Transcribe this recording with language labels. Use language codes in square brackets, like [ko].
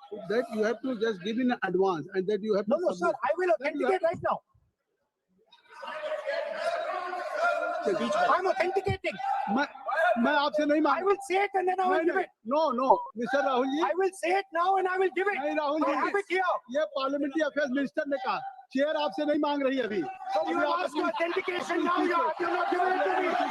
[en] That you have to just give in advance, and that you have to. No, sir. I will authenticate right now. I'm authenticating. [hi] मैं आपसे नहीं मांग. [en] I will say it and then I will give it. No, Mr. Rahul ji. I will say it now and I will give it. [hi] नहीं Rahul ji. [en] I have it here. [hi] ये parliamentary affairs minister ने कहा, chair आपसे नहीं मांग रही अभी. [en] So you ask for authentication now. You're not giving it to me.